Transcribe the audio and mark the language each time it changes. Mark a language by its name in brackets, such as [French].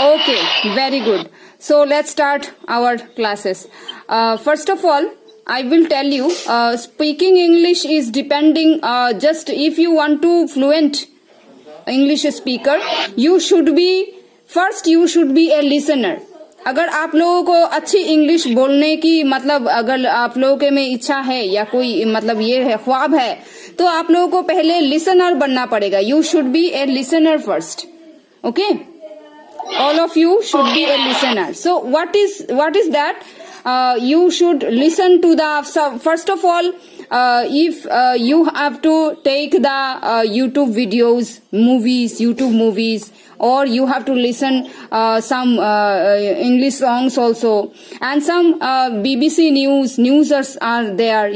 [English] Okay, very good. So, let's start our classes. First of all, I will tell you, speaking English is depending, just if you want to fluent English speaker, you should be a listener. [Hindi] अगर आप लोगों को अच्छी English बोलने की मतलब अगर आप लोगों के में इच्छा है या कोई मतलब ये है ख्वाब है, तो आप लोगों को पहले लिसनर बनना पड़ेगा. [English] You should be a listener first. Okay, all of you should be a listener. So what is that? You should listen to the first of all, if you have to take the YouTube videos, YouTube movies, or you have to listen some English songs also, and some BBC newsers are there.